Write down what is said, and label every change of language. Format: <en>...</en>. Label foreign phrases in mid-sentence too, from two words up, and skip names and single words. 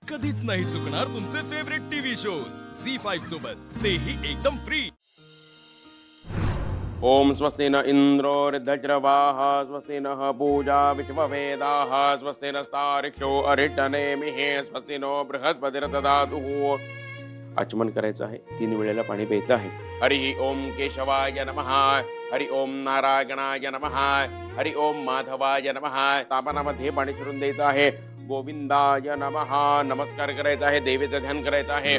<mr>कधीच नाही चुकणार तुमचे</mr> <en>favourite TV shows</en> <mr>C5 सोबत, तेही एकदम फ्री।</mr> <sa>ओम स्वस्ति न इंद्रो वृद्धज्रवाः स्वस्ति नः पूजा विश्ववेदाः स्वस्ति नस्तारिक्षो अरिष्टनेमिः स्वस्ति नो बृहस्पतिर्दधातु।</sa> <mr>आचमन करायचं आहे, 3 वेळेला पाणी प्यायचं आहे।</mr> <sa>हरि ओम केशवाय नमः, हरि ओम नारायणाय नमः, हरि ओम माधवाय नमः।</sa> <mr>तापनामध्ये पाणी चिरून द्यायचं आहे।</mr> <sa>गोविंदाय नमः</sa> <mr>नमस्कार करायचा आहे, देवीचं ध्यान करायचं आहे।</mr>